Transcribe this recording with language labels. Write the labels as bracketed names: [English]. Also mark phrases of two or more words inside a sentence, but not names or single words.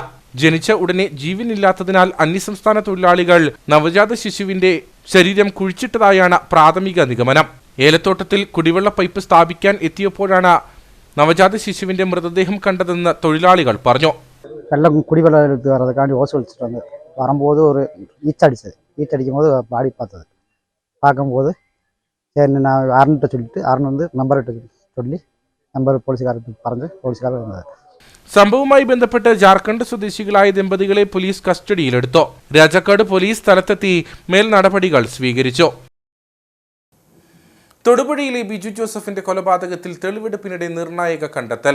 [Malayalam] ജനിച്ച ഉടനെ ജീവനില്ലാത്തതിനാൽ അന്യസംസ്ഥാന തൊഴിലാളികൾ നവജാത ശിശുവിന്റെ ശരീരം കുഴിച്ചിട്ടതായാണ് പ്രാഥമിക നിഗമനം. ഏലത്തോട്ടത്തിൽ കുടിവെള്ള പൈപ്പ് സ്ഥാപിക്കാൻ എത്തിയപ്പോഴാണ് നവജാത ശിശുവിന്റെ മൃതദേഹം കണ്ടതെന്ന് തൊഴിലാളികൾ പറഞ്ഞു. വെള്ളം കുടിവെള്ളം എടുത്ത് [Tamil] വരதுக்காண்டி ஓஸ் ஒழிச்சிட்டு வந்து வரும்போது ஒரு ஈச்சடிக்கும் போது பாடி பார்க்கும்போது சரி நான் அருண்கிட்ட சொல்லிட்டு அருண் வந்து நம்பர்கிட்ட சொல்லி [Malayalam] നമ്പർ പോലീസുകാർക്ക് പറഞ്ഞ് പോലീസുകാർ വന്നത്. സംഭവവുമായി ബന്ധപ്പെട്ട് ജാർഖണ്ഡ് സ്വദേശികളായ ദമ്പതികളെ പോലീസ് കസ്റ്റഡിയിലെടുത്തു. രാജാക്കാട് പോലീസ് സ്ഥലത്തെത്തി മേൽ നടപടികൾ സ്വീകരിച്ചു. തൊടുപുഴയിലെ ബിജു ജോസഫിന്റെ കൊലപാതകത്തിൽ തെളിവെടുപ്പിനിടെ നിർണായക കണ്ടെത്തൽ.